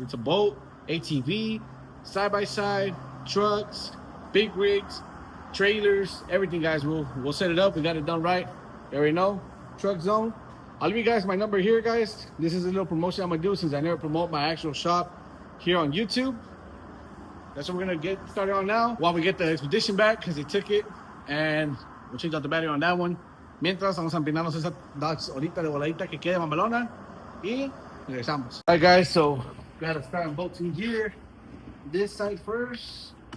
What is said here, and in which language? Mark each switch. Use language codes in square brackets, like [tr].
[en] If it's a boat, ATV, side-by-side, trucks, big rigs, trailers, everything, guys, we'll set it up. We got it done right. You already know. Truck Zone. I'll leave you guys my number here, guys. This is a little promotion I'm gonna do since I never promote my actual shop here on YouTube. That's what we're gonna get started on now while we get the Expedition back because they took it, and we'll change out the battery on that one. [es] Mientras vamos a empinarnos esa Dodge ahorita de voladita que quede mamalona y regresamos. [en] All right, guys, so gotta start bolting here. This side first.